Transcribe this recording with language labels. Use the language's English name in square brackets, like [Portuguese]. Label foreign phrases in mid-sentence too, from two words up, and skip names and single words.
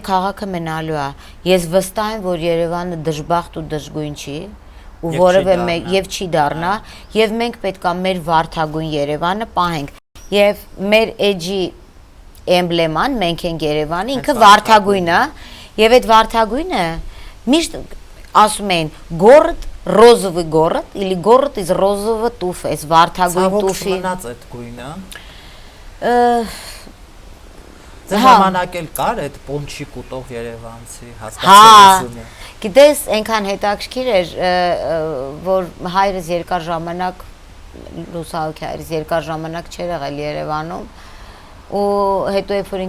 [Armenian] քաղաքը մնալու է։ Ես վստահ եմ, որ Երևանը դժբախտ ու դժգույն չի, ու որևէ մեկ եւ չի դառնա, եւ մենք պետքա մեր վարդագույն Երևանը պահենք։ Եվ մեր էջի էմբլեման, մենք ենք Երևանը, ինքը վարդագույնը, եւ այդ վարդագույնը միշտ ասում են [Russian] город розовый город или город из розового туфа, [Armenian] այս վարդագույն տուֆի։ Մնաց այդ գույնը։ Ձեր ժամանակ էլ կար այդ պոնչիկ ուտող երևանցի հասկացությունը։ Գիտես, այնքան հետաքրքիր էր, որ հայրս երկար ժամանակ լուսահոգի հայրս երկար ժամանակ չէր եղել Երևանում, ու հետո երբ որ